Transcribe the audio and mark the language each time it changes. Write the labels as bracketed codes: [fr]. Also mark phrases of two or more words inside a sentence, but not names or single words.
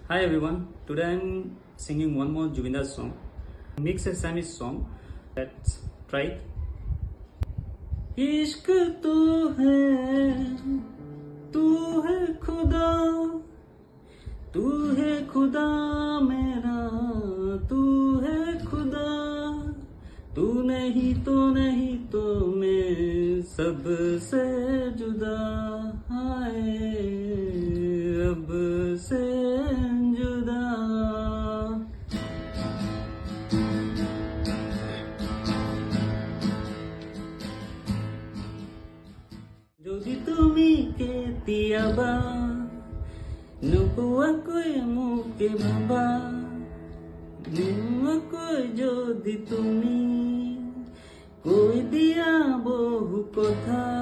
[en] Hi everyone, today I'm singing one more Jubinder song. Mix Assamese song. Let's try it. [hi] इश्क तू है खुदा, तू है खुदा मेरा, तू है खुदा, तू नहीं तो मैं सबसे जुदा, हाय रब से जुदा। [as] যদি তুমি কেতিয়াবা নোকোৱাকৈ মোকে ভাবা, নোকোৱাকৈ যদি তুমি কৈ দিয়া বহু কথা,